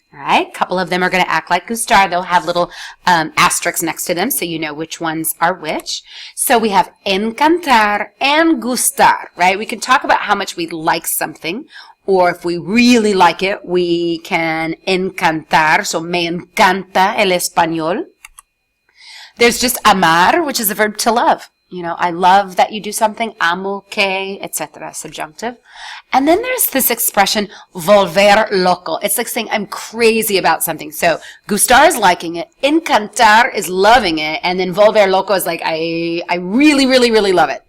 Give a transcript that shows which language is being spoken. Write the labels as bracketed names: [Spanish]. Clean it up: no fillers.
[English] All right, a couple of them are going to act like gustar. They'll have little asterisks next to them, so you know which ones are which. So we have encantar and gustar, right? We can talk about how much we like something, or if we really like it, we can encantar. [Spanish] So me encanta el español. [English] There's just amar, which is a verb to love. You know, I love that you do something, [Spanish] amo que, [English] etc., subjunctive. And then there's this expression, volver loco. It's like saying I'm crazy about something. So, gustar is liking it, encantar is loving it, and then volver loco is like, I really, really, really love it.